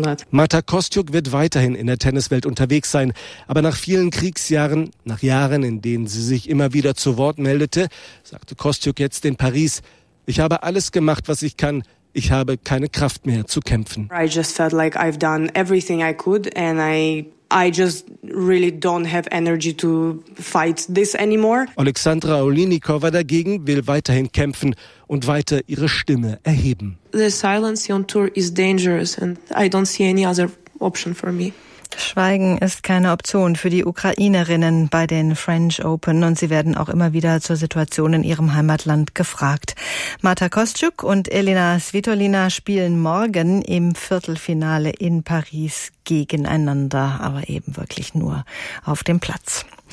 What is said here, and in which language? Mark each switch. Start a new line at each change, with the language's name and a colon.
German: Marta Kostyuk wird weiterhin in der Tenniswelt unterwegs sein. Aber nach vielen Kriegsjahren, nach Jahren, in denen sie sich immer wieder zu Wort meldete, sagte Kostyuk jetzt in Paris: Ich habe alles gemacht, was ich kann. Ich habe keine Kraft mehr zu kämpfen.
English: I just felt like I've done everything I could and I just really don't have energy to fight this anymore.
German: Alexandra Olinikova dagegen will weiterhin kämpfen und weiter ihre Stimme erheben.
English: The silence on tour is dangerous and I don't see any other option for me.
German: Schweigen ist keine Option für die Ukrainerinnen bei den French Open und sie werden auch immer wieder zur Situation in ihrem Heimatland gefragt. Marta Kostyuk und Elena Svitolina spielen morgen im Viertelfinale in Paris gegeneinander, aber eben wirklich nur auf dem Platz.